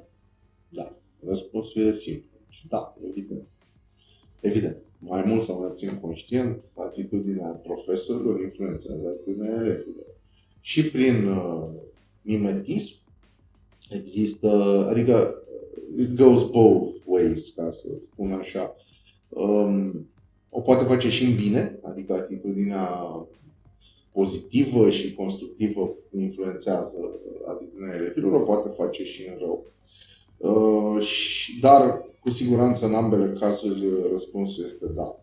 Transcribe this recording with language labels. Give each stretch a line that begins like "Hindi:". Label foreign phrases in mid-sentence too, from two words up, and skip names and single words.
Romanian: Da. Răspunsul e simplu. Da, evident. Evident. Mai mult sau mai puțin conștient, atitudinea profesorilor influențează atitudinea elevilor. Și prin mimetism există, adică
English: it goes both ways,
Romanian: ca să spun așa. O poate face și în bine, adică atitudinea pozitivă și constructivă influențează atitudinea elevilor, o poate face și în rău. Dar, cu siguranță, în ambele cazuri, răspunsul este da.